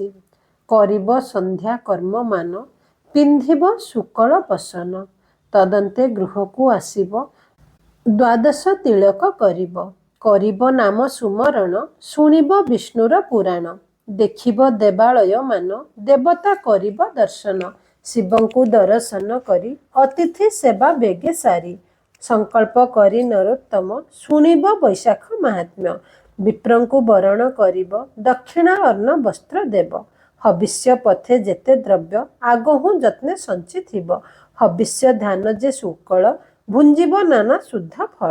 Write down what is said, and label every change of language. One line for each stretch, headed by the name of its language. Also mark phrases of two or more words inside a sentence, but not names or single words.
Odia: କରିବ ସନ୍ଧ୍ୟା କର୍ମ ମାନ ପିନ୍ଧିବ ଶୁକ୍ଳ ବସନ। ତଦନ୍ତେ ଗୃହ କୁ ଆସିବ ଦ୍ୱାଦଶ ତିଳକ କରିବ। କରିବ ନାମ ସୁମରଣ ଶୁଣିବ ବିଷ୍ଣୁର ପୁରାଣ। ଦେଖିବ ଦେବାଳୟ ମାନ ଦେବତା କରିବ ଦର୍ଶନ। ଶିବଙ୍କୁ ଦର୍ଶନ କରି ଅତିଥି ସେବା ବେଗେ ସାରି। ସଙ୍କଳ୍ପ କରି ନରୋତ୍ତମ ଶୁଣିବ ବୈଶାଖ ମାହାତ୍ମ୍ୟ। ବିପ୍ରଙ୍କୁ ବରଣ କରିବ ଦକ୍ଷିଣା ଅନ୍ନ ବସ୍ତ୍ର ଦେବ। ହବିଷ୍ୟ ପଥେ ଯେତେ ଦ୍ରବ୍ୟ ଆଗହୁ ଯତ୍ନେ ସଞ୍ଚି ଥିବ। ହବିଷ୍ୟ ଧ୍ୟାନ ଯେ ଶୁକ୍ଳ ଭୁଞ୍ଜିବ ନାନା ଶୁଦ୍ଧ ଫଳ।